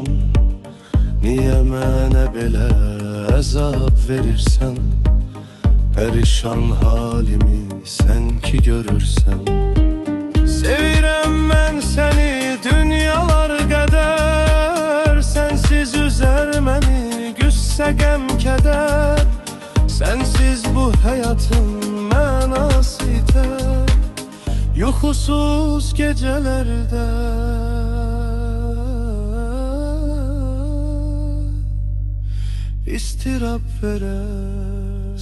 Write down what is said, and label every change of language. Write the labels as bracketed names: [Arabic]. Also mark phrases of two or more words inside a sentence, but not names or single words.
[Azerbaijani] Niyə mənə belə əzab verirsən? Pərişan halimi sən ki görürsən. Sevirəm mən səni dünyalar qədər, sensiz üzer məni güsse gəm keder. [Turkish] Sensiz bu hayatın mənası iter. Yuxusuz gecelerde istirap verer.